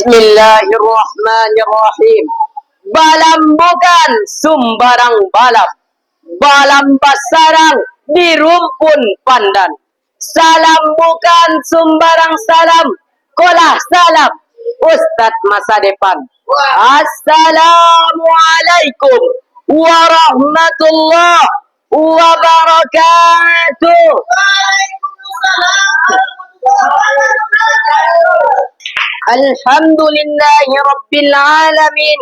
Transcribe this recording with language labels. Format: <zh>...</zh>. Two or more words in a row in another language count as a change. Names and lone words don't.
<ar>بسم الله الرحمن الرحيم.</ar> <min>Balam bukan sembarang balam. Balam basarang di rumpun pandan. Salam bukan sembarang salam. Kolah salam Ustadz masa depan.</min> <ar>السلام عليكم ورحمة الله وبركاته. الحمد لله رب العالمين.</ar>